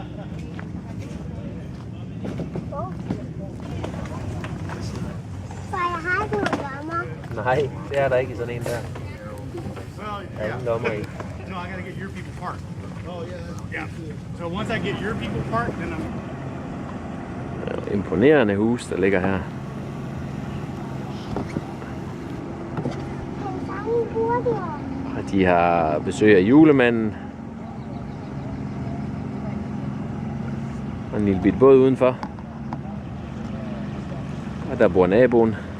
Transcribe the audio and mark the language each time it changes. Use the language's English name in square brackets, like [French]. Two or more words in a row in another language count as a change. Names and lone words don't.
[Danish] Far, jeg Nej, det er der ikke i sådan en der. Der er ingen lommer i. [English] No, I gotta get your people parked. Oh yeah. Yeah. So once I get your people parked, then I'm. [Danish] Imponerende hus, der ligger her. Og de har besøg af julemanden. Og en lille bit båd udenfor. Og der bor naboen.